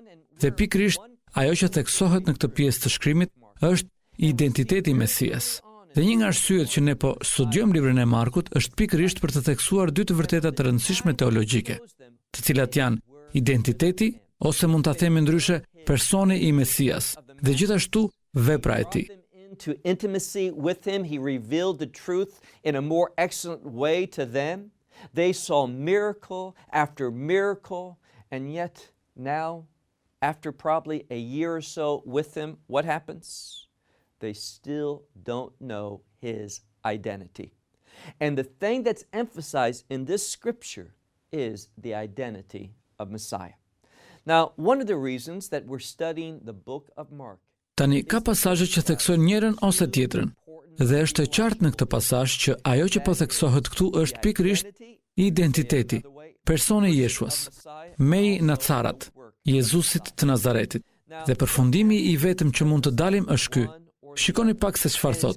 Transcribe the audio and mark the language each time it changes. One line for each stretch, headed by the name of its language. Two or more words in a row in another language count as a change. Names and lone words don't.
Albanian: Dhe pikërisht ajo që theksohet në këtë pjesë të shkrimit është identiteti i Mesias. Dhe një nga arsyet që ne po studiojmë librin e Markut është pikërisht për të theksuar dy të vërteta të rëndësishme teologjike, të cilat janë identiteti ose mund ta themi ndryshe personi i Mesias dhe gjithashtu vepra e tij.
English: To intimacy with him, he revealed the truth in a more excellent way to them. They saw miracle after miracle, and yet now, after probably a year or so with him, what happens? They still don't know his identity. And the thing that's emphasized in this scripture is the identity of Messiah. Now, one of the reasons that we're studying the book of Mark.
Albanian: Tani ka pasazhe që theksojnë njërin ose tjetrën, dhe është e qartë në këtë pasazh që ajo që po theksohet këtu është pikërisht identiteti, personi i Jeshuas, Mei Nacarat, Jezusit të Nazaretit. Dhe përfundimi i vetëm që mund të dalim është ky. Shikoni pak se çfarë thot.